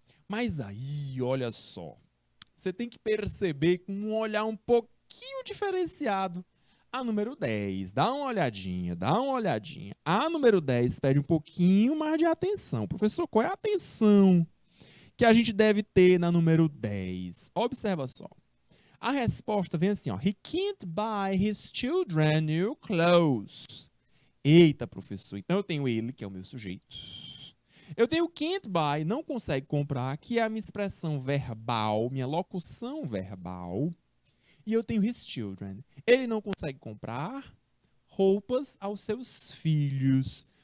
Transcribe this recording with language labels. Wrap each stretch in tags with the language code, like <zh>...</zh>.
<pt>Mas aí, olha só. Você tem que perceber com um olhar um pouquinho diferenciado. A número 10, dá uma olhadinha, dá uma olhadinha. A número 10 pede um pouquinho mais de atenção. Professor, qual é a atenção que a gente deve ter na número 10? Observa só. A resposta vem assim, ó.</pt> <en>He can't buy his children new clothes.</en> <pt>Eita, professor. Então eu tenho ele, que é o meu sujeito. Eu tenho</pt> <en>can't buy,</en> <pt>não consegue comprar, que é a minha expressão verbal, minha locução verbal. E eu tenho</pt> <en>his children.</en> <pt>Ele não consegue comprar roupas aos seus filhos.</pt>